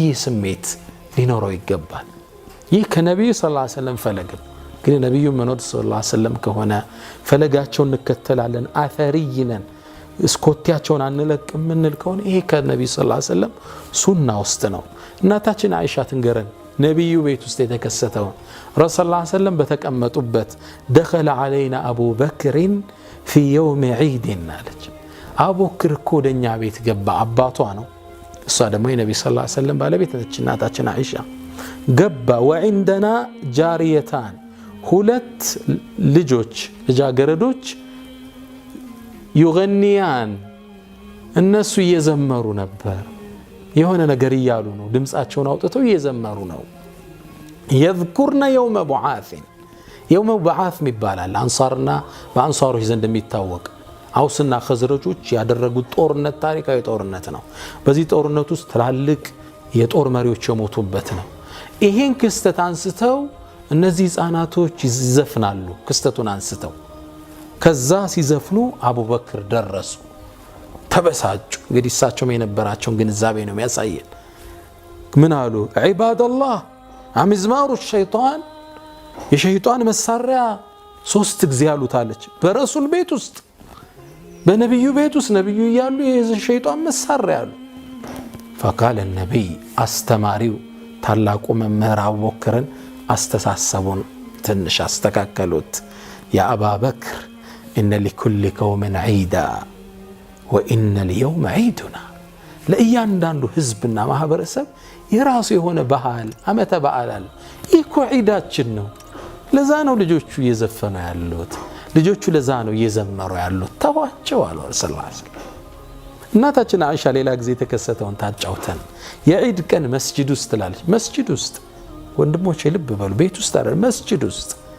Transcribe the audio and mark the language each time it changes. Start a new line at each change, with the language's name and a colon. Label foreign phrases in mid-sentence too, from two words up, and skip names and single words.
Amharic: ስሜት ሊኖረው ይገባል። ይህ ከነቢዩ
Arabic: صلى الله عليه وسلم
Amharic: ፈለግ ነው። ግን ነቢዩ መኖር
Arabic: صلى الله عليه وسلم
Amharic: ከሆነ ፈለጋቸውን እንከተላለን፣ አፈሪይ ነን፣ እስኮቴያቸውን አንለቅ የምንል ከሆነ ይሄ ከነቢዩ
Arabic: صلى الله عليه وسلم
Amharic: ሱና ውስጥ ነው። እናታችን አይሻ ትንገረን ነብዩ ቤት ውስጥ የተከሰተው ረሱል
Arabic: صلى الله عليه وسلم
Amharic: በተቀመጡበት
Arabic: دخل علينا ابو بكر في يوم عيد
Amharic: አለች አቡበክር እኮ ወደኛ ቤት ገባ አባቷ ነው እሷ ደግሞ የነብዩ
Arabic: صلى الله عليه وسلم
Amharic: ባለቤት ነች እናታችን አይሻ ገባ
Arabic: وعندنا جاريتان
Amharic: ሁለት ልጆች ልጃገረዶች يغنيان እነሱ እየዘመሩ ነበር የሆነ ነገር ይያሉ ነው ድምጻቸውን አውጥተው እየዘመሩ ነው
Arabic: يذكرنا يوم بعاث يوم بعاث
Amharic: ይባላል አንሳርና በአንሳሮች ዘንድ የሚታወቅ አውስና ኸዝረጆች ያደረጉት ጦርነት ታሪካዊ ጦርነት ነው በዚህ ጦርነት ውስጥ ትላልቅ የጦር መሪዎች የሞቱበት ነው ይሄን ክስተት አንስተው እነዚህ ህፃናቶች ይዘፍናሉ ክስተቱን አንስተው ከዛ ሲዘፍኑ አቡበክር ደረሱ ተበሳጩ እንግዲህ እሳቸውም የነበራቸውን ግንዛቤ ነው የሚያሳየን ምን አሉ ዒባደላህ
Arabic: أمزمور الشيطان
Amharic: የሸይጣን መሳሪያ ሶስት ጊዜ አሉታለች በረሱል ቤት ውስጥ በነብዩ ቤት ውስጥ ነብዩ ይያሉ የሸይጣን መሳሪያ አሉ
Arabic: فقال النبي
Amharic: አስተማሪው ታላቁ መምህር አቡበክርን አስተሳሰቡን ትንሽ አስተካከሉት ያ አባበክር
Arabic: ان لكل قوم عيدا وان اليوم عيدنا
Amharic: ለእያንዳንዱ ህዝብና ማህበረሰብ የራሱ የሆነ ባህል አመተ በዓል ይኮ ዒዳችን ነው ለዛ ነው ልጆቹ እየዘፈኑ ያሉት ልጆቹ ለዛ ነው እየዘመሩ ያሉት ተዋቸው አሉ
Arabic: صلى الله عليه وسلم
Amharic: እናታችን አይሻ ሌላ ጊዜ ተከሰተውን ታጫውተን የዒድ ቀን መስጂድ ውስጥ ትላለች መስጂድ ውስጥ ወንድሞቼ ልብ በሉ ቤት ውስጥ አይደል መስጂድ ውስጥ